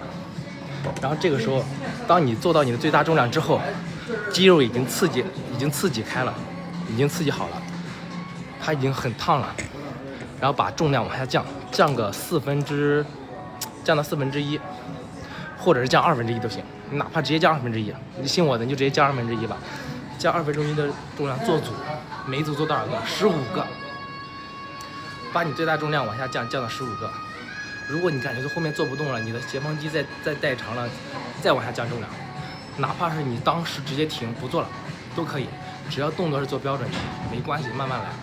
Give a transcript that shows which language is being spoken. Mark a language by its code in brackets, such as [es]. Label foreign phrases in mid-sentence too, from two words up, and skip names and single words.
[zh] 然后这个时候，当你做到你的最大重量之後，肌肉已經刺激開了，已經刺激好了，它已經很燙了。然後把重量往下降，降到1/4，或者是降1/2都行。你哪怕直接降1/2，你信我的，你就直接降1/2吧。降1/2的重量做組，每一組做多少個？15個。把你最大重量往下降，降到15個。如果你感覺後面做不動了，你的斜方肌再帶長了，再往下降重量，哪怕是你當時直接停不做了，都可以，只要動作是做標準的，沒關係，慢慢來。